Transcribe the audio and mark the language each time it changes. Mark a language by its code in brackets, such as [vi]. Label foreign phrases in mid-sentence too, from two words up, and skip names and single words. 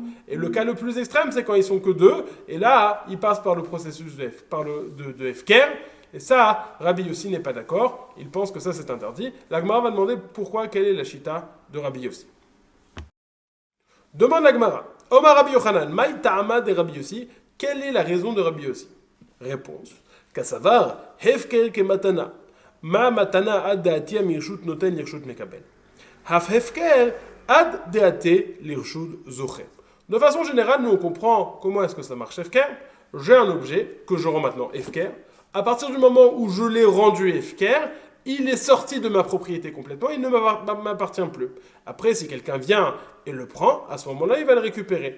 [fr] Et le cas le plus extrême, c'est quand ils sont que deux, et là, ils passent par le processus de Hefker, et ça, Rabbi Yossi n'est pas d'accord, il pense que ça c'est interdit. La Gemara va demander pourquoi, quelle est la chita de Rabbi Yossi. Demande la Gemara. [arc] אמר רבי יוחנן מאי טעמא דרבי יוסי, [fr] quelle est la raison de Rabbi Yossi? Réponse. [arc] קסבר הפקר כמתנה. מה מתנה עד דאתי מרשות נותן לרשות מקבל. אף הפקר עד דאתי לרשות זוכה. [fr] De façon générale, nous on comprend comment est-ce que ça marche Hefker. J'ai un objet que je rends maintenant Hefker. À partir du moment où je l'ai rendu Hefker, il est sorti de ma propriété complètement, il ne m'appartient plus. Après, si quelqu'un vient et le prend, à ce moment-là, il va le récupérer.